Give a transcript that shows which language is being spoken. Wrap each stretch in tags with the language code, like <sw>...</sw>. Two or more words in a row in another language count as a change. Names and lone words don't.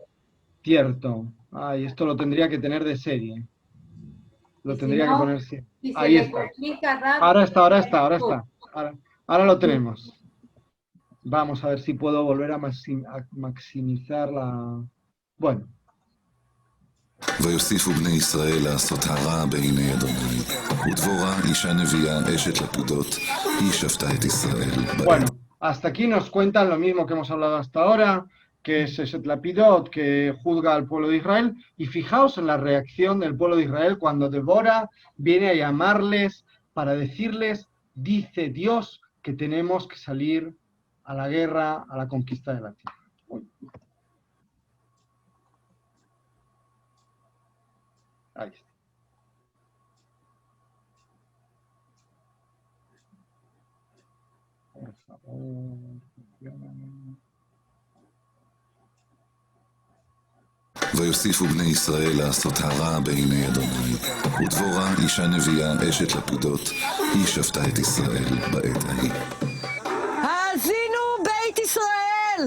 <es>Cierto. Ay, esto lo tendría que tener de serie. Lo tendría que poner siempre. Si Ahí se le está. complica rápido, Ahora está. Ahora lo tenemos. Vamos a ver si puedo volver a maximizar la... Bueno.</es> <he>ויוסיפו בני ישראל לעשות הרע בעיני אדוני, ודבורה אישה נביאה אשת לפידות, היא שפטה את ישראל.</he> <es>Bueno, hasta aquí nos cuentan lo mismo que hemos hablado hasta ahora, que es</es> <he>אשת לפידות,</he> <es>que juzga al pueblo de Israel, y fijaos en la reacción del pueblo de Israel cuando Débora viene a llamarles para decirles, dice Dios que tenemos que salir a la guerra, a la conquista de la tierra. Ahí está. Por favor,</es> <he>ויוסיפו בני ישראל לעשות הרע בעיני אדוני, ודבורה אישה נביאה אשת לפידות, היא שפטה את ישראל בעת ההיא. האזינו בית ישראל!</he>